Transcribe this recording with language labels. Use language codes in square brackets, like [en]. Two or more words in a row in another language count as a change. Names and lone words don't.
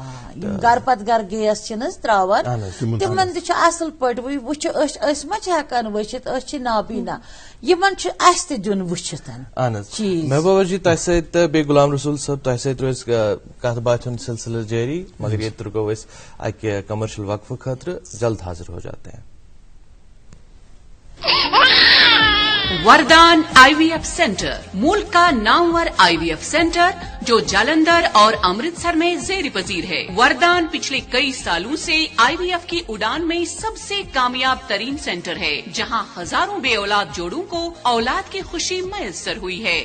[ks] گرٕ پتہٕ گرٕ گیس چھِنہٕ حظ تراوان تِمن تہِ چھُ اصل پٲٹھۍ وٕچھِ أسۍ ما چھِ ہٮ۪کان وٕچھِتھ أسۍ چھِ نابینا یِمن چھُ اسہِ تہِ دیُن وٕچھِتھ. اہن حظ محبوبہ جی تۄہہِ سۭتۍ تہٕ بیٚیہِ غلام رسول صٲب تۄہہِ سۭتۍ روزِ کتھ باتھِ ہُنٛد سلسلہٕ جٲری مگر ییٚتہِ رُکو أسۍ اکہِ کمرشل وقفہٕ خٲطرٕ [ur] جلد حاضر ہو جاتے ہیں. وردان IVF سینٹر ملک کا نامور IVF سینٹر جو جالندھر اور امرتسر میں زیر پذیر ہے. وردان پچھلے کئی سالوں سے IVF کی اڑان میں سب سے کامیاب ترین سینٹر ہے جہاں ہزاروں بے اولاد جوڑوں کو اولاد کی خوشی میسر ہوئی ہے.